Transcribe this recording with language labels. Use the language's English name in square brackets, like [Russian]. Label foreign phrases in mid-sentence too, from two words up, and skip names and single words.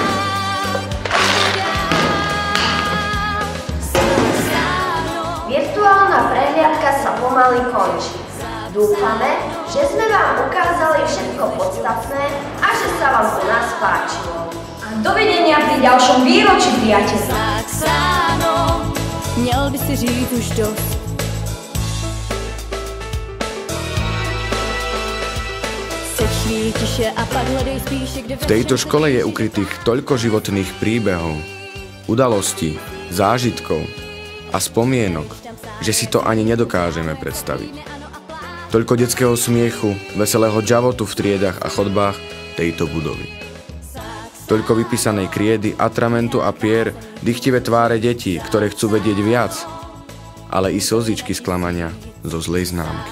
[Slovak] Virtuálna prehliadka sa pomaly končí. Dúfame, že sme vám ukázali všetko podstatné a že sa vám u nás páčilo. Dovidenia pri ďalšom výročí, priateľi. [Czech] Zapsáno, měl by si říct už dost. Sečni tiše a pak hledej spíše, kde... [Slovak] V tejto škole je ukrytých toľko životných príbehov, udalostí, zážitkov a spomienok, že si to ani nedokážeme predstaviť. Toľko detského smiechu, veselého džavotu v triedach a chodbách tejto budovy. Toľko vypísanej kriedy, atramentu a pier, dychtivé tváre detí, ktoré chcú vedieť viac, ale i slzičky sklamania zo zlej známky.